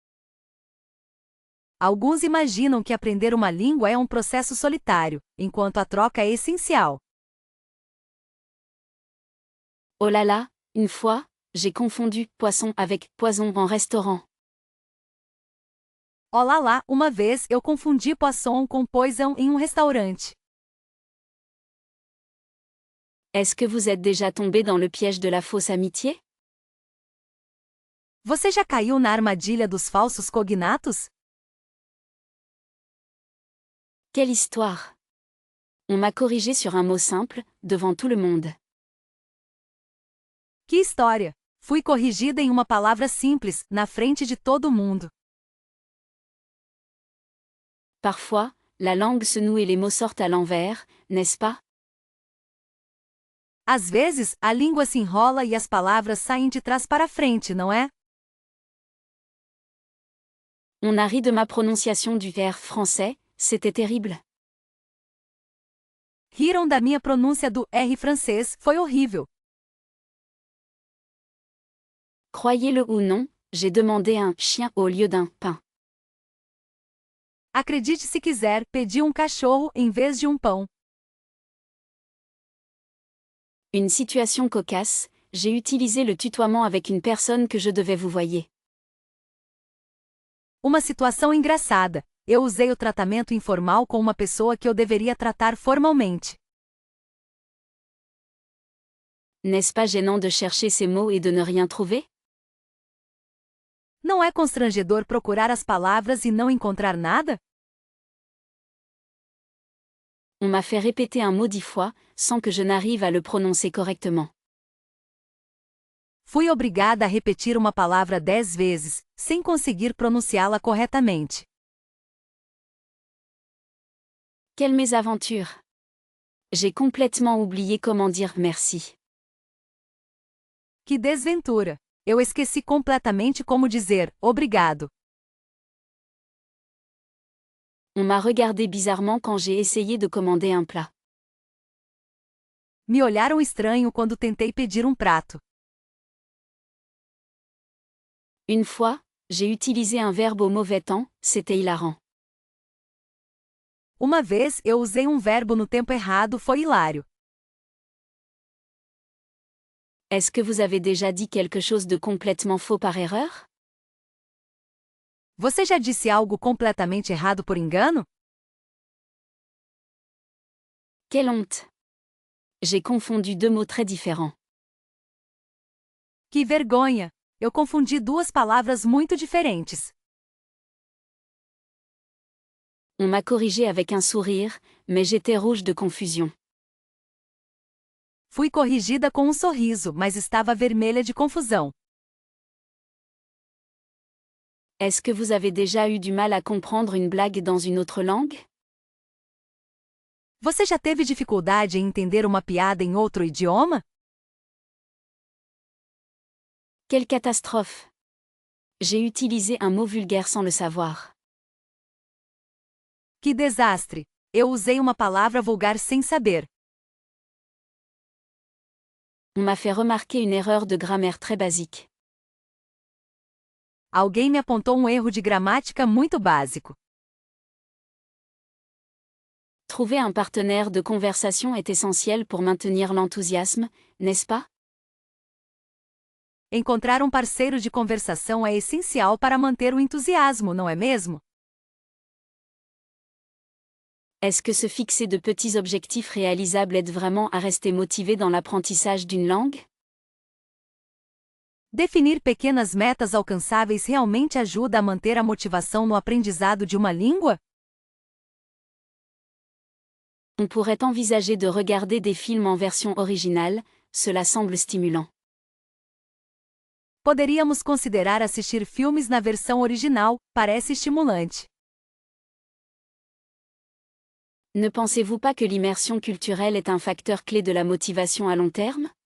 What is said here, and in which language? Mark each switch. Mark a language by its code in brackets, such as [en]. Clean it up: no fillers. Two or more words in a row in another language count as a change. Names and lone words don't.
[pt] Alguns imaginam que aprender uma língua é um processo solitário, enquanto a troca é essencial. [fr] Oh là là, une fois, j'ai confondu poisson avec poison en restaurant. [pt] Olá lá, uma vez eu confundi poisson com poison em um restaurante. [fr] Est-ce que vous êtes déjà tombé dans le piège de la fausse amitié? [pt] Você já caiu na armadilha dos falsos cognatos? [fr] Quelle histoire! On m'a corrigé sur un mot simple, devant tout le monde. [pt] Que história! Fui corrigida em uma palavra simples, na frente de todo mundo. [fr] Parfois, la langue se noue et les mots sortent à l'envers, n'est-ce pas? [pt] Às vezes, a língua se enrola e as palavras saem de trás para frente, não é? [fr] On a ri de ma prononciation du R français, c'était terrible. [pt] Riram da minha pronúncia do R francês, foi horrível. [fr] Croyez-le ou non, j'ai demandé un chien au lieu d'un pain. [pt] Acredite se quiser, pedi um cachorro em vez de um pão. [fr] Une situation cocasse, j'ai utilisé le tutoiement avec une personne que je devais vous voyer. [pt] Uma situação engraçada. Eu usei o tratamento informal com uma pessoa que eu deveria tratar formalmente. [fr] N'est-ce pas gênant de chercher ces mots et de ne rien trouver? [pt] Não é constrangedor procurar as palavras e não encontrar nada? [fr] On m'a fait répéter un mot 10 fois, sans que je n'arrive à le prononcer correctement. [pt] Fui obrigada a repetir uma palavra 10 vezes, sem conseguir pronunciá-la corretamente. [fr] Quelle mésaventure! J'ai complètement oublié comment dire merci. [pt] Que desventura! Eu esqueci completamente como dizer obrigado. [fr] On m'a regardé bizarrement quand j'ai essayé de commander un plat. [pt] Me olharam estranho quando tentei pedir um prato. [fr] Une fois, j'ai utilisé un verbe au mauvais temps, c'était hilarant. [pt] Uma vez eu usei um verbo no tempo errado, foi hilário. [fr] Est-ce que vous avez déjà dit quelque chose de complètement faux par erreur? [pt] Você já disse algo completamente errado por engano? [fr] Quelle honte! J'ai confondu deux mots très différents. [pt] Que vergonha! Eu confundi duas palavras muito diferentes. [fr] On m'a corrigé avec un sourire, mais j'étais rouge de confusion. [pt] Fui corrigida com um sorriso, mas estava vermelha de confusão. [fr] Est-ce que vous avez déjà eu du mal à comprendre une blague dans une autre langue? [pt] Você já teve dificuldade em entender uma piada em outro idioma? [fr] Quelle catastrophe! J'ai utilisé un mot vulgaire sans le savoir. [pt] Que desastre! Eu usei uma palavra vulgar sem saber. [fr] On m'a fait remarquer une erreur de grammaire très basique. [pt] Alguém me apontou um erro de gramática muito básico. [fr] Trouver un partenaire de conversation est essentiel pour maintenir l'enthousiasme, n'est-ce pas? [pt] Encontrar um parceiro de conversação é essencial para manter o entusiasmo, não é mesmo? [fr] Est-ce que se fixer de petits objectifs réalisables aide vraiment à rester motivé dans l'apprentissage d'une langue? [pt] Definir pequenas metas alcançáveis realmente ajuda a manter a motivação no aprendizado de uma língua? [fr] On pourrait envisager de regarder des films en version originale, cela semble stimulant. [pt] Poderíamos considerar assistir filmes na versão original, parece estimulante. [fr] Ne pensez-vous pas que l'immersion culturelle est un facteur clé de la motivation à long terme?